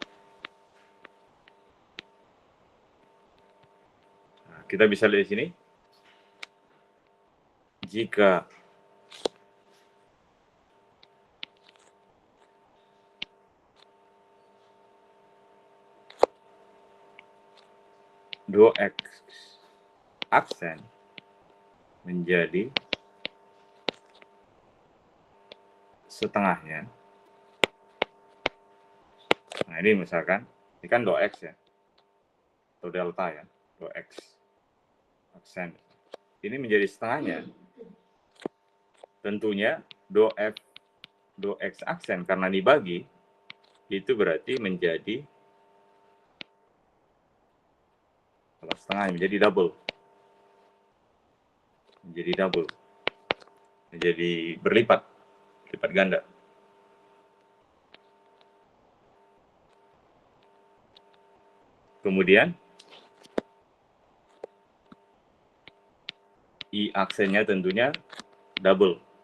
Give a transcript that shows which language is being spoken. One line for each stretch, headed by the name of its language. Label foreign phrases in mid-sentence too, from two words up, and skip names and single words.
Indonesian: Nah, kita bisa lihat di sini, jika do X aksen menjadi setengahnya. Nah ini misalkan, ini kan do X ya, atau delta ya, do X aksen. Ini menjadi setengahnya. Tentunya do F, do X aksen karena dibagi, itu berarti menjadi, kalau setengah menjadi double. Menjadi double. Menjadi berlipat, lipat ganda. Kemudian I aksennya tentunya double.